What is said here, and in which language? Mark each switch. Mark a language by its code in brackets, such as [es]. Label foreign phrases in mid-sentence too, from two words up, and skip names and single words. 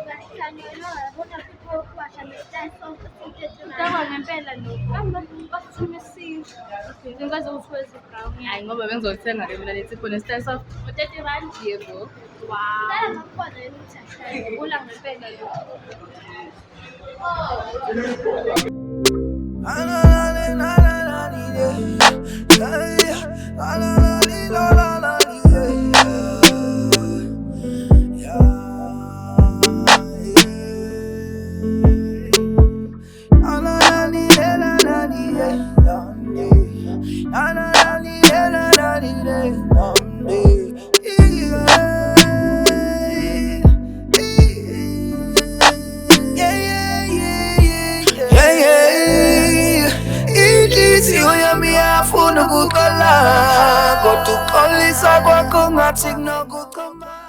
[zu] Kuthiwa ngempela basithume isinto. Ngikwazi ukuthi wezi brown. Hayi ngoba bengizothenga ke mina lensipho ne-style soft. 30 rand yebo. Wow. Ngibula ngempela lo. La la la la la la la. La la la li, la la la li, yeah, yeah. La la la li, la la li, yeah, la la li, la la li, inhliziyo yami yafuna ukuqala kodwa uxolisa kwakho ngathi kunokukhomba.